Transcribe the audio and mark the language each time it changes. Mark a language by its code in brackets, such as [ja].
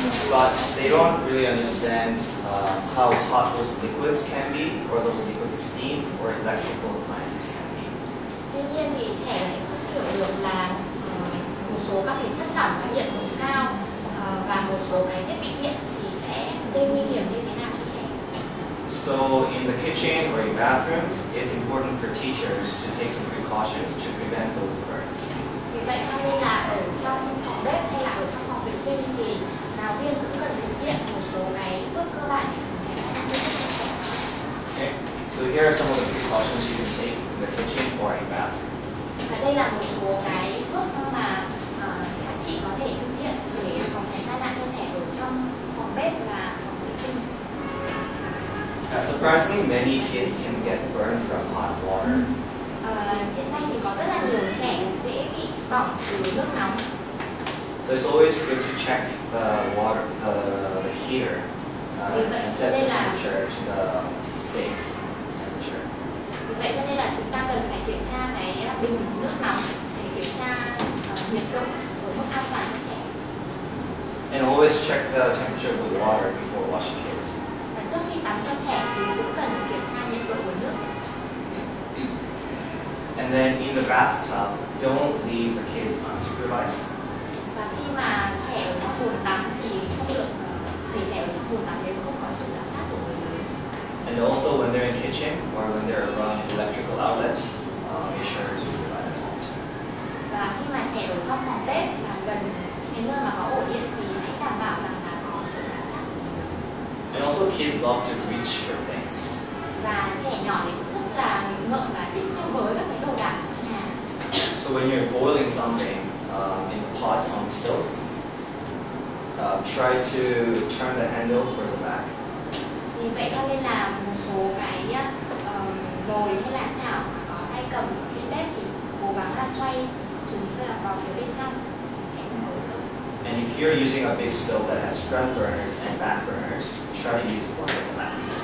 [en] But they don't really understand how hot those liquids can be, or those liquids steam, or electrical appliances can be. [vi] Tuy nhiên thì trẻ lại không hiểu được là một số các cái chất lỏng có nhiệt độ cao và một số cái thiết bị điện thì sẽ gây nguy hiểm như thế nào cho trẻ. [en] So in the kitchen or in bathrooms, it's important for teachers to take some precautions to prevent those burns. [vi] Vì vậy cho nên là ở trong phòng bếp hay là ở trong phòng vệ sinh thì giáo viên cũng cần thực hiện một số cái bước cơ bản để phòng tránh tai nạn thương tích cho trẻ. [en] Okay. So here are some of the precautions you can take in the kitchen or in bathrooms. [vi] Và đây là một số cái bước mà các chị có thể thực hiện để phòng tránh tai nạn cho trẻ ở trong phòng bếp và phòng vệ sinh. [en] Surprisingly, many kids can get burned from hot water. [vi] Hiện nay thì có rất là nhiều trẻ dễ bị bỏng từ nước nóng. [en] So it's always good to check the water, the heater, and set the temperature to the safe temperature. [vi] Vì vậy cho nên là chúng ta cần phải kiểm tra cái bình nước nóng để kiểm tra nhiệt độ ở mức an toàn cho trẻ. [en] And always check the temperature of the water before washing kids. [vi] Và trước khi tắm cho trẻ thì cũng cần kiểm tra nhiệt độ của nước. [en] And then in the bathtub, don't leave the kids unsupervised. [vi] Và khi mà trẻ ở trong bồn tắm thì không được để trẻ ở trong bồn tắm nếu không có sự giám sát của người lớn. [en] And also when they're in kitchen or when they're around electrical outlets, be sure to utilize it. [vi] Và khi mà trẻ ở trong phòng bếp và gần những cái nơi mà có ổ điện thì hãy đảm bảo rằng là có sự giám sát. [en] And also kids love to reach for things. [vi] Và trẻ nhỏ thì cũng rất là ngợm và thích nhau với các cái đồ đạc trong nhà. [en] So when you're boiling something in the pot on the stove, try to turn the handle towards the back. [vi] Vì vậy cho nên là một số cái nồi hay là chảo mà có tay cầm trên bếp thì cố gắng là xoay chúng vào phía bên trong sẽ không nổi được. [en] And if you're using a big stove that has front burners and back burners, try to use the one at the back.